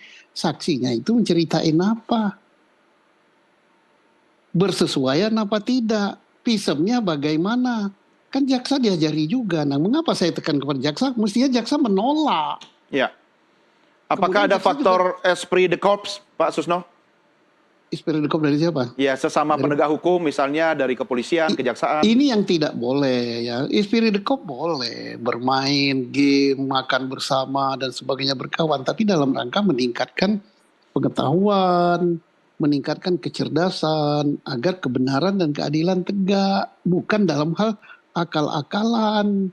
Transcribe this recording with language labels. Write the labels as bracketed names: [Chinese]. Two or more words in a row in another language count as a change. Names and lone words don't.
[Indonesian] Saksinya itu menceritain apa? Bersesuaian apa tidak? Visumnya bagaimana? Kan jaksa diajari juga. Nah, mengapa saya tekan kepada jaksa? Mestinya jaksa menolak. Ya. Apakah Kemudian ada jaksa faktor [French] esprit de corps, [Indonesian] Pak Susno? [French] Esprit de corps [Indonesian] dari siapa? Ya, sesama Dari- penegak hukum, misalnya dari kepolisian, kejaksaan. Ini yang tidak boleh ya. [French] Esprit de corps [Indonesian] boleh bermain game, makan bersama dan sebagainya berkawan, tapi dalam rangka meningkatkan pengetahuan, meningkatkan kecerdasan agar kebenaran dan keadilan tegak, bukan dalam hal akal-akalan.